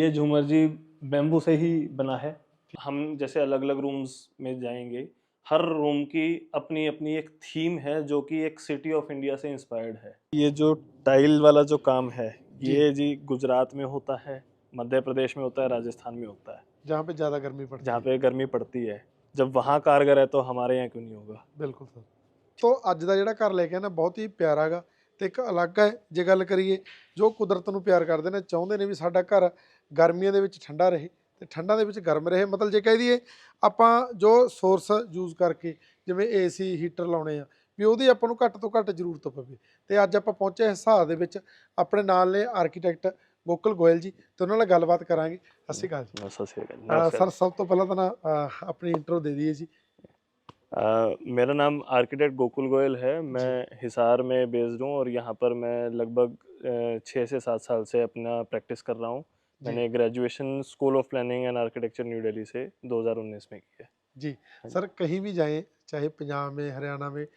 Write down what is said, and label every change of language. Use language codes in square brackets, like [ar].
[hi] ये झूमर जी बेम्बू से ही बना है। हम जैसे अलग अलग रूम्स में जाएंगे, हर रूम की अपनी अपनी एक थीम है जो कि एक सिटी ऑफ इंडिया से इंस्पायर्ड है। ये जो टाइल वाला जो काम है जी। ये जी गुजरात में होता है, मध्य प्रदेश में होता है, राजस्थान में होता है, जहाँ पे ज़्यादा गर्मी पड़ती जहाँ है। पे गर्मी पड़ती है। जब वहाँ कारगर है तो हमारे यहाँ क्यों नहीं होगा। [pa] ਬਿਲਕੁਲ ਸਰ। ਸੋ ਅੱਜ ਦਾ ਜਿਹੜਾ ਘਰ ਲੈ ਕੇ ਆਇਆ ਨਾ ਬਹੁਤ ਹੀ ਪਿਆਰਾ ਹੈਗਾ ਤੇ ਇੱਕ ਅਲੱਗ ਹੈ। ਜੇ ਗੱਲ ਕਰੀਏ ਜੋ ਕੁਦਰਤ ਨੂੰ ਪਿਆਰ ਕਰਦੇ ਨੇ ਚਾਹੁੰਦੇ ਨੇ ਵੀ ਸਾਡਾ ਘਰ ਗਰਮੀਆਂ ਦੇ ਵਿੱਚ ਠੰਡਾ ਰਹੇ ਤੇ ਠੰਡਾਂ ਦੇ ਵਿੱਚ ਗਰਮ ਰਹੇ, ਮਤਲਬ ਜੇ ਕਹਿ ਦਈਏ ਆਪਾਂ ਜੋ ਸੋਰਸ ਯੂਜ਼ ਕਰਕੇ ਜਿਵੇਂ ਏਸੀ ਹੀਟਰ ਲਾਉਣੇ ਆ ਵੀ ਉਹਦੀ ਆਪਾਂ ਨੂੰ ਘੱਟ ਤੋਂ ਘੱਟ ਜ਼ਰੂਰਤ ਪਵੇ। ਤੇ ਅੱਜ ਆਪਾਂ ਪਹੁੰਚੇ ਹਿਸਾਰ ਦੇ ਵਿੱਚ, ਆਪਣੇ ਨਾਲ ਨੇ ਆਰਕੀਟੈਕਟ ਗੋਕੁਲ ਗੋਇਲ ਜੀ ਤੇ ਉਹਨਾਂ ਨਾਲ ਗੱਲਬਾਤ ਕਰਾਂਗੇ। ਸਤਿ ਸ਼੍ਰੀ ਅਕਾਲ ਜੀ। सत श्री अकाल। ਸਰ [hi] नमस्कार। [pa] ਸਭ ਤੋਂ ਪਹਿਲਾਂ ਤਾਂ ਨਾ ਆਪਣੀ [hi] इंट्रो दे दीजिए जी। मेरा नाम आर्किटेक्ट गोकुल गोयल है। जी। मैं हिसार में बेस्ड हूँ और यहाँ पर मैं लगभग 6 से 7 साल से अपना प्रैक्टिस कर रहा हूँ। जी। मैंने graduation school of planning and architecture new Delhi से 2019 में की है। जी। हाँ जी। सर कहीं भी जाएँ, चाहे पंजाब में, हरियाणा में,